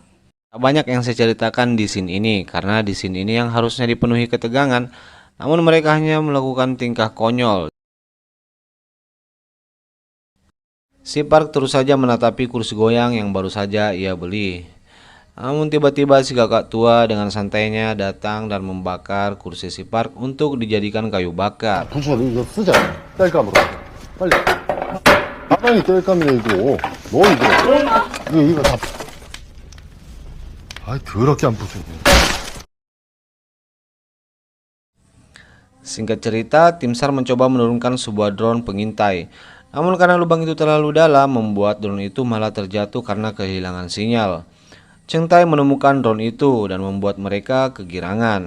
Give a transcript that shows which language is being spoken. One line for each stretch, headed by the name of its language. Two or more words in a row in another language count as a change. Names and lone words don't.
Indonesian: Tak banyak yang saya ceritakan di scene ini, karena di scene ini yang harusnya dipenuhi ketegangan, namun mereka hanya melakukan tingkah konyol. Si Park terus saja menatapi kursi goyang yang baru saja ia beli. Namun tiba-tiba si kakak tua dengan santainya datang dan membakar kursi si Park untuk dijadikan kayu bakar.
Korean: 부서 이거 쓰자. 뗄감으로. 빨리. 가방이 뗄감이야 이거. 뭐 이거 다. 아, 더럽게 안 부수네.
Indonesian: Singkat cerita, tim SAR mencoba menurunkan sebuah drone pengintai. Namun karena lubang itu terlalu dalam, membuat drone itu malah terjatuh karena kehilangan sinyal. Cheng Tai menemukan drone itu dan membuat mereka kegirangan.